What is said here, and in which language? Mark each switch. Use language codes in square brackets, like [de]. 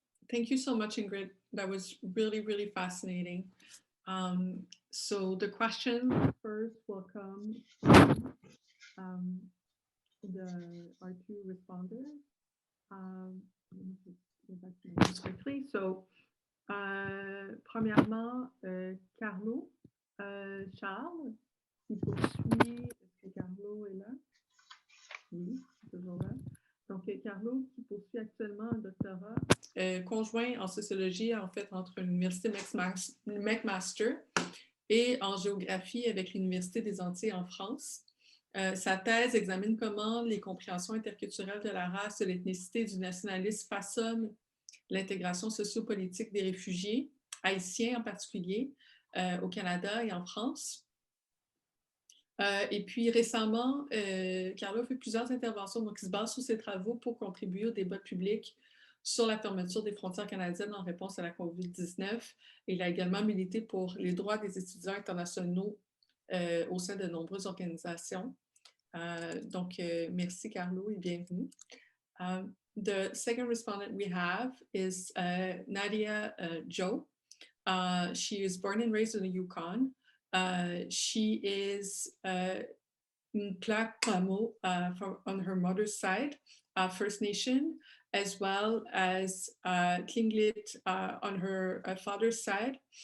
[en] Thank you so much, Ingrid. That was really, really fascinating. So the question first will come from our two responders. Let me just go back to my notes quickly. So [fr] Premièrement, Carlo Charles, qui poursuit. Est-ce que Carlo est là? Oui, toujours là. Donc, Carlo, qui poursuit actuellement un doctorat conjoint en sociologie, en fait, entre l'Université McMaster et en géographie avec l'Université des Antilles en France. Sa thèse examine comment les compréhensions interculturelles de la race, de l'ethnicité et du nationalisme façonnent l'intégration sociopolitique des réfugiés, haïtiens en particulier, au Canada et en France. Et puis récemment, Carlo a fait plusieurs interventions donc, qui se basent sur ses travaux pour contribuer au débat public sur la fermeture des frontières canadiennes en réponse à la COVID-19. Il a également milité pour les droits des étudiants internationaux au sein de nombreuses organisations. Donc, merci Carlo et bienvenue. [en] The second respondent we have is Nadia Joe. She is born and raised in the Yukon. She is Black Pamo on her mother's side, First Nation, as well as Tlingit on her father's side.